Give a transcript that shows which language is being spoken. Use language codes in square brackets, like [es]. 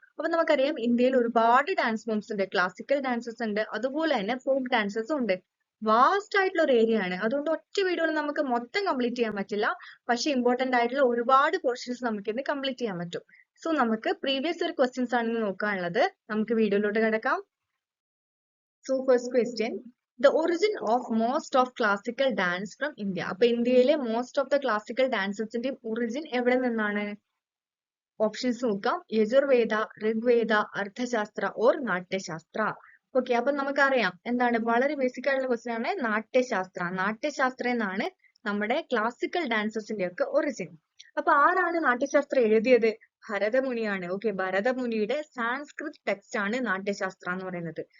[ml] അപ്പൊ നമുക്കറിയാം ഇന്ത്യയിൽ ഒരുപാട് ഡാൻസ് ഫോംസ് ഉണ്ട്, ക്ലാസിക്കൽ ഡാൻസസ് ഉണ്ട്, അതുപോലെ തന്നെ ഫോക്ക് ഡാൻസസും ഉണ്ട്. വാസ്റ്റ് ആയിട്ടുള്ള ഒരു ഏരിയ ആണ്. അതുകൊണ്ട് ഒറ്റ വീഡിയോയിൽ നമുക്ക് മൊത്തം കംപ്ലീറ്റ് ചെയ്യാൻ പറ്റില്ല. പക്ഷെ ഇമ്പോർട്ടന്റ് ആയിട്ടുള്ള ഒരുപാട് പോർഷൻസ് നമുക്ക് ഇന്ന് കംപ്ലീറ്റ് ചെയ്യാൻ പറ്റും. സോ നമുക്ക് പ്രീവിയസ് ഒരു ക്വസ്റ്റ്യൻസ് ആണ് ഇന്ന് നോക്കാനുള്ളത്. നമുക്ക് വീഡിയോയിലോട്ട് കിടക്കാം. [en] So first question, the origin of most of classical dance from India. [ml] അപ്പൊ ഇന്ത്യയിലെ [en] most of the classical dancesന്റെ origin [ml] എവിടെ നിന്നാണ്? ഓപ്ഷൻസ് നോക്കാം. യജുർവേദ, ഋഗ്വേദ, അർത്ഥശാസ്ത്ര ഓർ നാട്യശാസ്ത്ര. ഓക്കെ, അപ്പൊ നമുക്കറിയാം എന്താണ്, വളരെ ബേസിക് ആയിട്ടുള്ള ക്വസ്റ്റ്യൻ ആണ് നാട്യശാസ്ത്ര. നാട്യശാസ്ത്ര എന്നാണ് നമ്മുടെ ക്ലാസിക്കൽ ഡാൻസസിന്റെ ഒക്കെ ഒറിജിൻ. അപ്പൊ ആരാണ് നാട്യശാസ്ത്രം എഴുതിയത്? ഭരതമുനിയാണ്. ഓക്കെ, ഭരതമുനിയുടെ സാൻസ്ക്രിത് ടെക്സ്റ്റ് ആണ് നാട്യശാസ്ത്ര എന്ന് പറയുന്നത്.